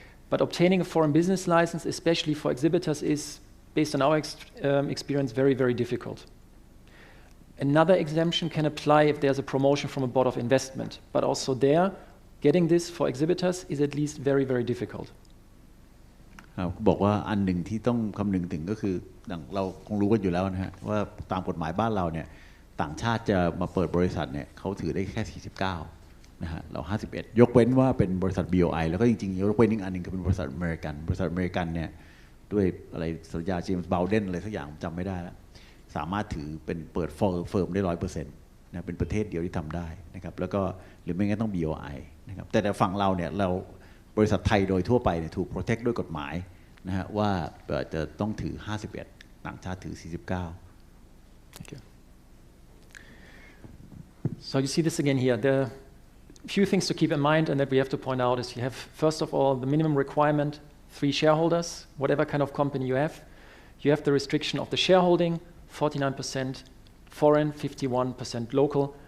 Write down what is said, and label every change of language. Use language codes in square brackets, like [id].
[en] But obtaining a foreign business license, especially for exhibitors, is, based on our experience, very, very difficult. Another exemption can apply if there's a promotion from a board of investment. But also there, getting this for exhibitors is at least very, very difficult. [th] บอกว่าอันหนึ่งที่ต้องคำนึงถึงก็คือเราคงรู้กันอยู่แล้วนะฮะว่าตามกฎหมายบ้านเราเนี่ยต่างชาติจะมาเปิดบริษัทเนี่ยเขาถือได้แค่49นะฮะเรา51ยกเว้นว่าเป็นบริษัท BOI แล้วก็จริงๆยกเว้นอีกอันหนึ่งก็เป็นบริษัทอเมริกันเนี่ย ด้วยอะไรสัญญา James Bowden อะไรสักอย่างจำไม่ได้แล้วสามารถถือเป็นเปิดเฟิร์มได้ 100% นะเป็นประเทศเดียวที่ทำได้นะครับแล้วก็หรือไม่งั้นต้อง BOI นะครับแต่ฝั่งเราเนี่ยเราบริษัทไทยโดยทั่วไปเนี่ยถูก protect ด้วยกฎหมายนะฮะว่าจะต้องถือ51ต่างชาติถือ49 [en] Thank you. So you see this again here. The few things to keep in mind and that we have to point out is you have, first of all, the minimum requirement, 3 shareholders, whatever kind of company you have. You have the restriction of the shareholding, 49% foreign, 51% local.